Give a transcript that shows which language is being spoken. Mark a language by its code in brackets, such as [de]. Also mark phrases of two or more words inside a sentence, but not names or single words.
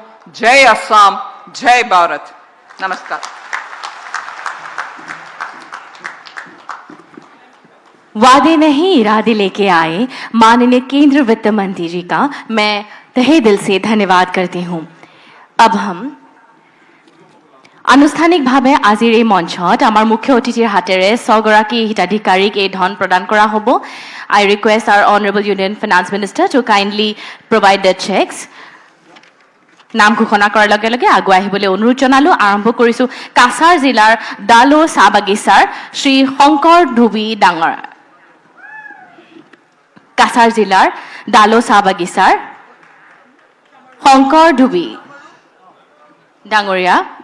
[hi] जय असम, जय भारत, नमस्कार। वादे नहीं इरादे लेके आए माननीय केंद्र वित्त मंत्री जी का मैं तहे दिल से धन्यवाद करती हूँ। अब हम [as] আনুষ্ঠানিকভাৱে আজিৰ এই মঞ্চত আমাৰ মুখ্য অতিথিৰ হাতেৰে 6 গৰাকী হিতাধিকাৰীক এই ধন প্ৰদান কৰা হ'ব। [en] I request our Honorable Union Finance Minister to kindly provide the checks. [as] নাম ঘোষণা কৰাৰ লগে লগে আগুৱাই আহিবলৈ অনুৰোধ জনালো। আৰম্ভ কৰিছো কাছাৰ জিলাৰ ডালো চাহ বাগিচাৰ শ্ৰী শংকৰ ধুবি ডাঙৰ। কাছাৰ জিলাৰ ডালো চাহ বাগিচাৰ শংকৰ ধুবি ডাঙৰীয়া।